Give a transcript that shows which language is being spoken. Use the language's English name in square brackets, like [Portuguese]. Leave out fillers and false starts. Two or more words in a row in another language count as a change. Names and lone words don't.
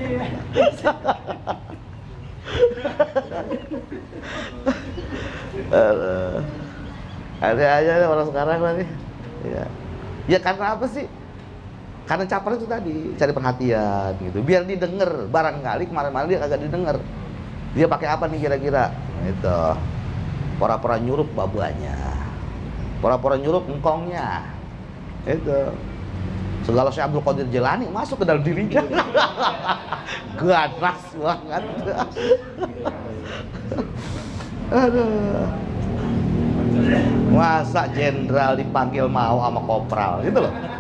[Indonesian] Ada aja orang sekarang nih. Ya. Ya karena apa sih? Karena caper itu tadi, cari perhatian gitu. Biar didengar, barangkali kemarin-kemarin dia kagak didengar. Dia pakai apa nih kira-kira? Itu. Pora-pora nyurup babuannya. Pora-pora nyurup engkongnya. Itu. Segala Syekh Abdul Qadir Jilani masuk ke dalam dirinya. Ganas banget. Aduh. Masa jenderal dipanggil mau sama kopral gitu loh.